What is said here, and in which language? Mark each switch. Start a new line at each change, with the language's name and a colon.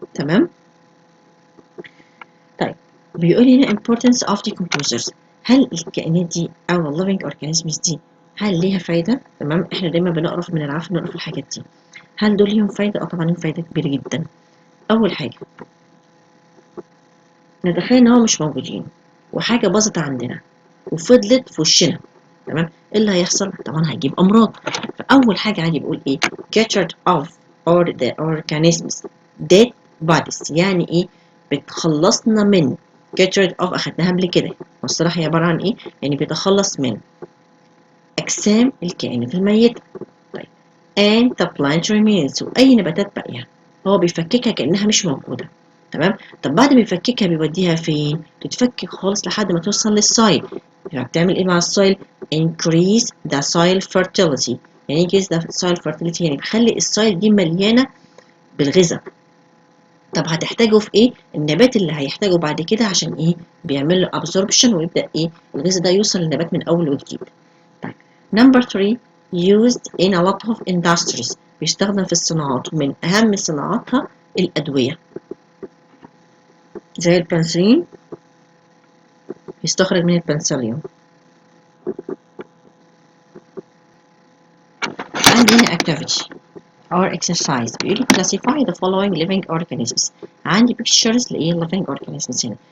Arabic: تمام. طيب بيقول هنا
English: importance of decomposers.
Arabic: هل الكائنات دي أو
English: living organisms
Arabic: دي هل ليها فايدة؟ تمام. احنا دايما بنقرف من العفن نقرف الحاجات دي. هل دول ليهم فايدة؟ طبعا ليهم فايدة كبيرة جدا. أول حاجة نتخيل إن هو مش موجودين وحاجة باظت عندنا وفضلت في وشنا. تمام. ايه اللي هيحصل؟ طبعا هيجيب أمراض. فأول حاجة عادي بيقول إيه؟
English: get rid of or the organisms dead bodies.
Arabic: يعني إيه؟ بتخلصنا من
English: get rid of
Arabic: أخدناها قبل كده. والصراحة هي عبارة عن إيه؟ يعني بيتخلص من أجسام الكائنات الميتة. طيب
English: and the plant remains
Arabic: وأي نباتات باقية هو بيفككها كأنها مش موجودة. تمام. طب بعد ما يفككها بيوديها فين؟ تتفكك خالص لحد ما توصل للسايل. يعني بتعمل إيه مع السايل؟
English: increase the soil fertility.
Arabic: يعني
English: increase the soil fertility
Arabic: يعني بخلي السايل دي مليانة بالغذاء. طب هتحتاجه في ايه؟ النبات اللي هيحتاجه بعد كده عشان ايه؟ بيعمل له absorption ويبدأ ايه؟ الغذاء ده يوصل للنبات من أول وجديد. طيب
English: number 3 used in a lot of industries
Arabic: بيستخدم في الصناعات ومن أهم صناعاتها الأدوية زي البنسلين يستخرج من البنسلين. عندي هنا
English: activity or exercise
Arabic: بيقول لي
English: classify the following living organisms.
Arabic: عندي pictures لإيه
English: living organisms
Arabic: هنا.